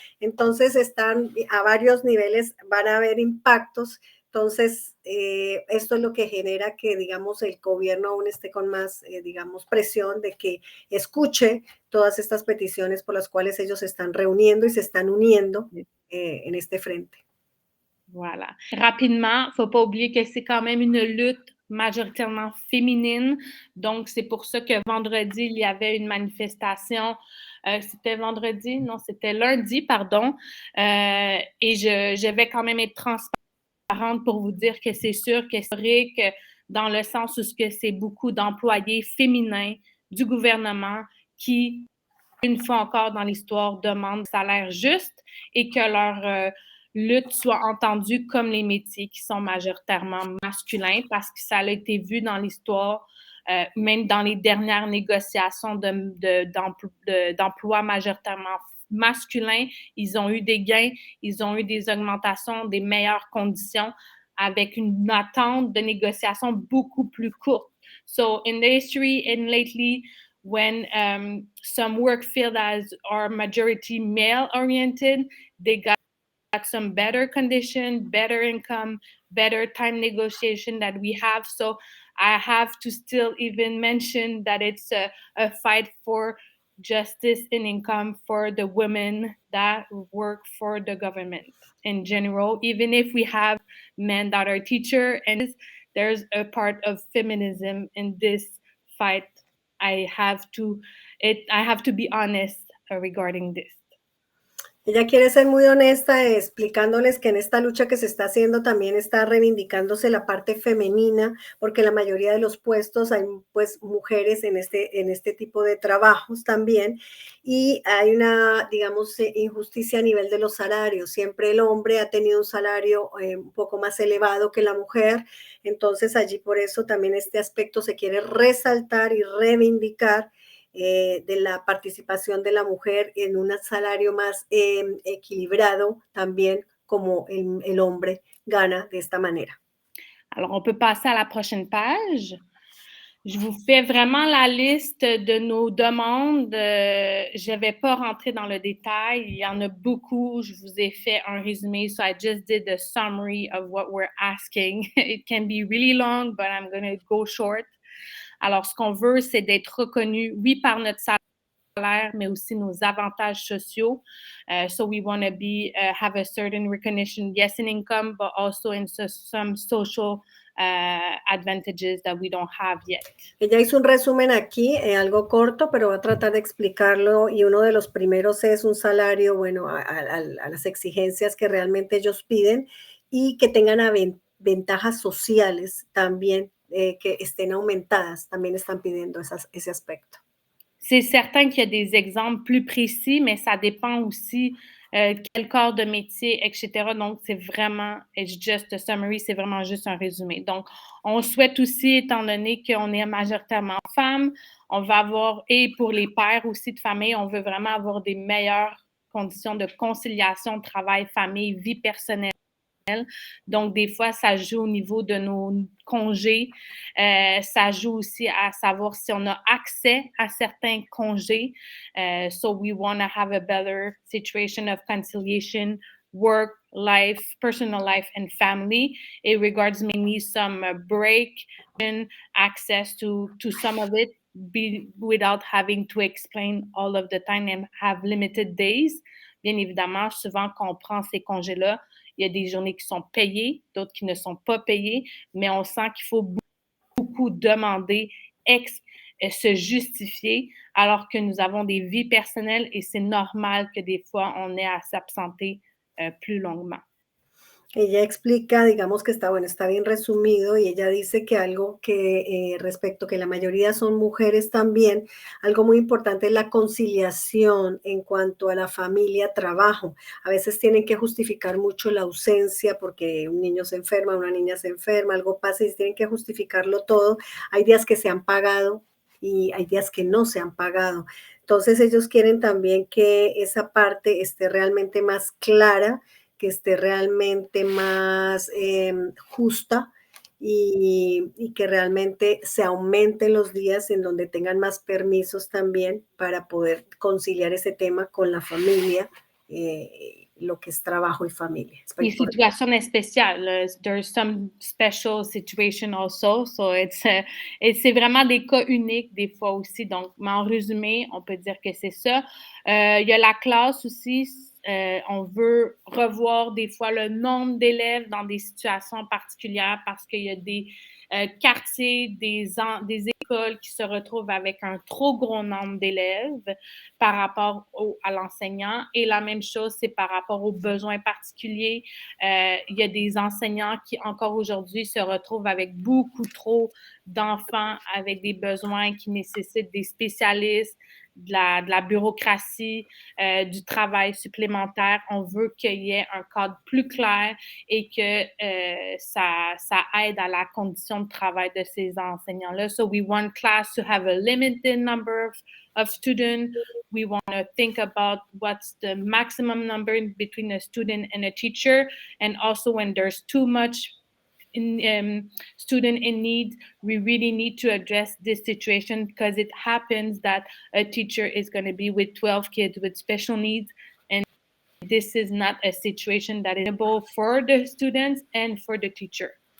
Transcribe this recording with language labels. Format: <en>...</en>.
<es>Entonces están a varios niveles, van a haber impactos. Entonces, esto es lo que genera que, digamos, el gobierno aún esté con más, digamos, presión de que escuche todas estas peticiones por las cuales ellos se están reuniendo y se están uniendo en este frente.</es> <fr>Voilà. Rapidement, il ne faut pas oublier que c'est quand même une lutte majoritairement féminine. Donc, c'est pour ça que vendredi, il y avait une manifestation. C'était vendredi? Non, c'était lundi, pardon. Et je vais quand même être transparente pour vous dire que c'est sûr que c'est vrai que dans le sens où c'est beaucoup d'employés féminins du gouvernement qui, une fois encore dans l'histoire, demandent un salaire juste et que leur lutte soit entendue comme les métiers qui sont majoritairement masculins parce que ça a été vu dans l'histoire, même dans les dernières négociations d'emploi majoritairement masculins, ils ont eu des gains, ils ont eu des augmentations, des meilleures conditions avec une attente de négociation beaucoup plus courte.</fr> <en>So in the history and lately, when some work fields are majority male oriented, they got some better condition, better income, better time negotiation that we have. So I have to still even mention that it's a fight for justice and income for the women that work for the government in general, even if we have men that are teachers, and there's a part of feminism in this fight. I have to be honest regarding this.</en> <es>Ella quiere ser muy honesta explicándoles que en esta lucha que se está haciendo también está reivindicándose la parte femenina, porque la mayoría de los puestos hay pues mujeres en este tipo de trabajos también, y hay una, digamos, injusticia a nivel de los salarios. Siempre el hombre ha tenido un salario un poco más elevado que la mujer, entonces allí por eso también este aspecto se quiere resaltar y reivindicar de la participación de la mujer en un salario más equilibrado también como el hombre gana de esta manera.</es> <fr>Alors, on peut passer à la prochaine page. Je vous fais vraiment la liste de nos demandes. Je ne vais pas rentrer dans le détail. Il y en a beaucoup. Je vous ai fait un résumé.</fr> <en>So I just did the summary of what we're asking. It can be really long, but I'm going to go short.</en> <fr>Alors, ce qu'on veut, c'est d'être reconnu, oui, par notre salaire, mais aussi nos avantages sociaux.</fr> <en>So we want to have a certain recognition, yes, in income, but also in some social advantages that we don't have yet.</en> <es>Ella hizo un resumen aquí, algo corto, pero va a tratar de explicarlo, y uno de los primeros es un salario, bueno, a las exigencias que realmente ellos piden y que tengan ventajas sociales también, que estén aumentadas, también están pidiendo ese aspecto.</es> <fr>C'est certain qu'il y a des exemples plus précis, mais ça dépend aussi quel corps de métier, etc. Donc, c'est vraiment,</fr> <en>it's just a summary,</en> <fr>c'est vraiment juste un résumé. Donc, on souhaite aussi, étant donné qu'on est majoritairement femmes, on va avoir, et pour les pères aussi de famille, on veut vraiment avoir des meilleures conditions de conciliation, travail, famille, vie personnelle. Donc, des fois, ça joue au niveau de nos congés. Ça joue aussi à savoir si on a accès à certains congés.</fr> <en>So we want to have a better situation of conciliation, work, life, personal life, and family. It regards mainly some break and access to some of it without having to explain all of the time and have limited days.</en> <fr>Bien évidemment, souvent, quand on prend ces congés-là, il y a des journées qui sont payées, d'autres qui ne sont pas payées, mais on sent qu'il faut beaucoup demander, se justifier, alors que nous avons des vies personnelles et c'est normal que des fois, on ait à s'absenter plus longuement.</fr> <es>Ella explica, digamos que está, bueno, está bien resumido y ella dice que algo que respecto que la mayoría son mujeres también, algo muy importante es la conciliación en cuanto a la familia, trabajo. A veces tienen que justificar mucho la ausencia porque un niño se enferma, una niña se enferma, algo pasa y tienen que justificarlo todo. Hay días que se han pagado y hay días que no se han pagado. Entonces ellos quieren también que esa parte esté realmente más clara, que esté realmente más justa y que realmente se aumenten los días en donde tengan más permisos también para poder conciliar ese tema con la familia, lo que es trabajo y familia. Y situación especial.</es> <en>There's some special situation also.</en> <fr>So c'est vraiment des cas uniques des fois aussi. Donc, mais en résumé, on peut dire que c'est ça. Il y a la classe aussi. On veut revoir des fois le nombre d'élèves dans des situations particulières parce qu'il y a des quartiers, des écoles qui se retrouvent avec un trop gros nombre d'élèves par rapport à l'enseignant. Et la même chose, c'est par rapport aux besoins particuliers. Il y a des enseignants qui, encore aujourd'hui, se retrouvent avec beaucoup trop d'enfants avec des besoins qui nécessitent des spécialistes, de la bureaucratie, du travail supplémentaire. On veut qu'il y ait un cadre plus clair et que ça aide à la condition de travail de ces enseignants-là.</fr> <en>So we want class to have a limited number of students. We want to think about what's the maximum number between a student and a teacher. And also when there's too much student in need, we really need to address this situation because it happens that a teacher is going to be with 12 kids with special needs, and this is not a situation that is able for the students and for the teacher.</en>